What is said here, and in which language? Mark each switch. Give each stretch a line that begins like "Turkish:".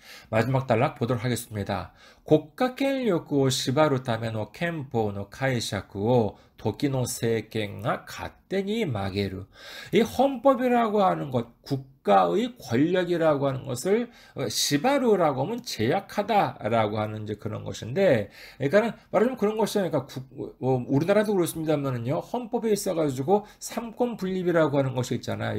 Korean: 마지막 단락 보도록 하겠습니다.
Japanese: 국가権力を縛るための憲法の解釈を時の政権が勝手に曲げる.
Korean: 이 헌법이라고 하는 것, 국가의 권력이라고 하는 것을 시바르라고 하면 제약하다라고 하는 이제 그런 것인데, 그러니까는 말하자면 그런 것이죠. 그러니까 우리나라도 그렇습니다만은요, 헌법에 있어가지고 삼권 분립이라고 하는 것이 있잖아요.